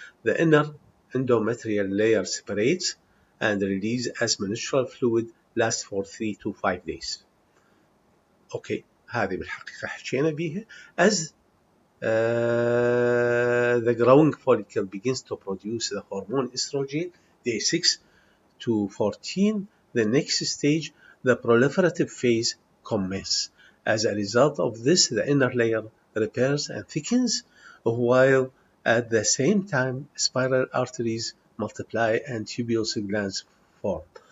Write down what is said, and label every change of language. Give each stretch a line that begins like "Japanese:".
English: The inner endometrial layer separates and releases as menstrual fluid lasts for 3 to 5 days.
Arabic: Okay, هذه بالحقيقة حكينا بيها.
English: As the growing follicle begins to produce the hormone estrogen, day 6 to 14, the next stage, the proliferative phase, commences. As a result of this, the inner layer repairs and thickens, while at the same time, spiral arteries multiply and tuberous glands form.